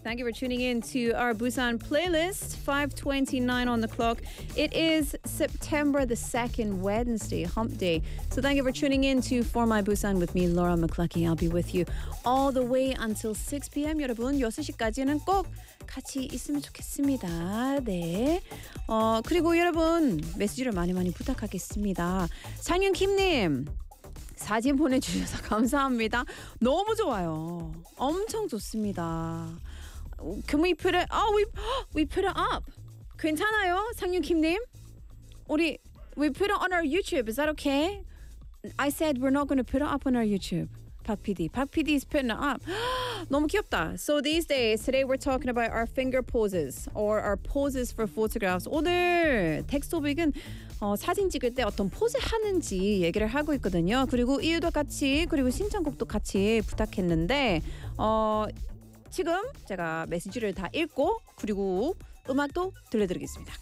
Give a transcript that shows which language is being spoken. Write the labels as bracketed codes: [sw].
[en] Thank you for tuning in to our Busan playlist. 5:29 on the clock. It is September the 2nd, Wednesday, hump day. So thank you for tuning in to For My Busan with me, Laura McClucky. I'll be with you all the way until 6 p.m. [ko] 여러분, 6시까지는 꼭 같이 있으면 좋겠습니다. 네. 그리고 여러분, 메시지를 많이 많이 부탁하겠습니다. 장윤 김님. 사진 보내주셔서 감사합니다. 너무 좋아요. 엄청 좋습니다. [en] Can we put it? Oh, we put it up. [ko] 괜찮아요, [en] 상윤 김님? 우리 we put it on our YouTube. Is that okay? I said we're not going to put it up on our YouTube. 박 PD, 박 PD is putting it up. [ko] 너무 귀엽다. [en] So these days, today we're talking about our finger poses or our poses for photographs. [ko] 오늘 텍스토픽은 사진 찍을 때 어떤 포즈 하는지 얘기를 하고 있거든요. 그리고 이유도 같이 그리고 신청곡도 같이 부탁했는데 지금 제가 메시지를 다 읽고 그리고 음악도 들려드리겠습니다.